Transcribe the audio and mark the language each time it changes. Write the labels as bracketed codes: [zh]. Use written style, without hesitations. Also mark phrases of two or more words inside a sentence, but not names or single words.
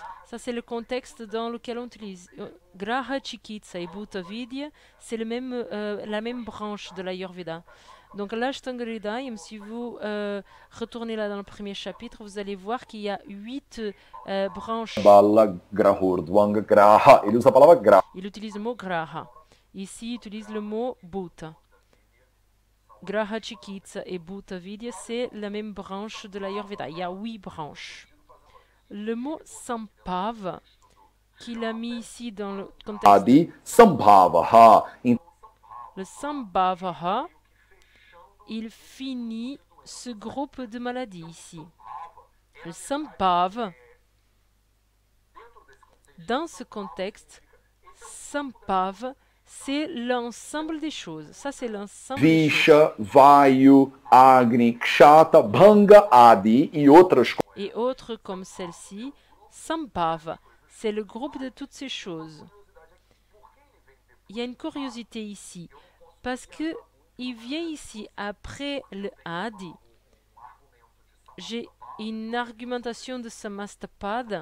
[fr] Ça, c'est le contexte dans lequel on utilise. [sa] ग्रह चिकित्सा [fr] et [sa] भूत विद्या, [fr] c'est la même branche de l'Ayurveda. Donc l'Ashtanga Hridayam, si vous retournez là dans le premier chapitre, vous allez voir qu'il y a 8 branches. [sa] बाल ग्रहोर्ध्वाङ्ग ग्रह. [pt] Ele usa a palavra graha. [fr] Il utilise le mot Graha. Ici, il utilise le mot Bhutta. [sa] ग्रह चिकित्सा [fr] et [sa] भूत विद्या, [fr] c'est la même branche de l'Ayurveda. Il y a 8 branches. Le mot Sampava, qu'il a mis ici dans le contexte. [sa] आदि सम्भवः. [fr] Le Sambhavaha, il finit ce groupe de maladies ici. Le Sambhava, dans ce contexte, Sambhava, c'est l'ensemble des choses. Ça, c'est l'ensemble des choses. [sa] विष, वायु, अग्नि, क्षत, भङ्ग, आदि [pt] e outras coisas. [fr] Et autres comme celle-ci, Sambhava, c'est le groupe de toutes ces choses. Il y a une curiosité ici, parce que il vient ici après le Adi. J'ai une argumentation de Samastapada.